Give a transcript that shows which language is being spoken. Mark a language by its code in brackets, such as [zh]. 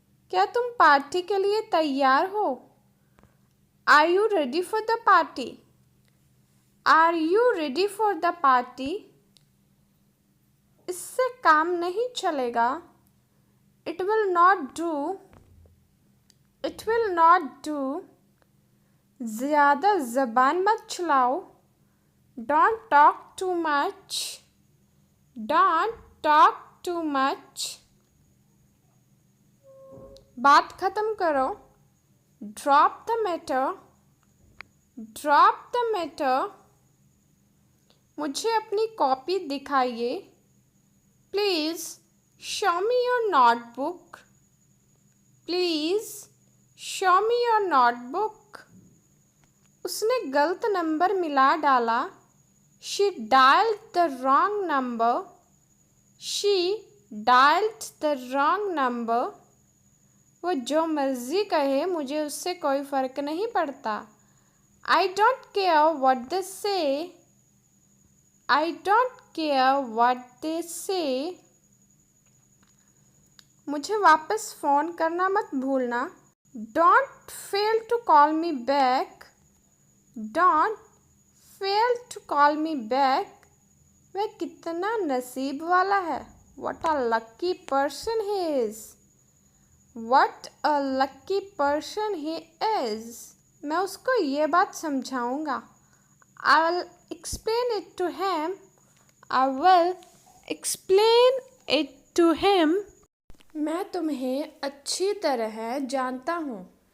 [hi] क्या तुम पार्टी के लिए तैयार हो? [en] Are you ready for the party? Are you ready for the party? [hi] इससे काम नहीं चलेगा। [en] It will not do. It will not do. [hi] ज़्यादा ज़बान मत चलाओ। [en] Don't talk too much. Don't talk too much. [hi] बात ख़त्म करो। [en] Drop the matter. Drop the matter. [hi] मुझे अपनी कॉपी दिखाइए। [en] Please show me your notebook. Please show me your notebook. [hi] उसने गलत नंबर मिला डाला। [en] She dialed the wrong number. She dialed the wrong number. [hi] वो जो मर्ज़ी कहे, मुझे उससे कोई फ़र्क नहीं पड़ता। [en] I don't care what they say. I don't care what they say. [hi] मुझे वापस फ़ोन करना मत भूलना। [en] Don't fail to call me back. Don't fail to call me back. [hi] वह कितना नसीब वाला है। [en] What a lucky person he is. What a lucky person he is. [hi] मैं उसको ये बात समझाऊंगा। [en] I will explain it to him. I will explain it to him. [hi] मैं तुम्हें अच्छी तरह जानता हूँ।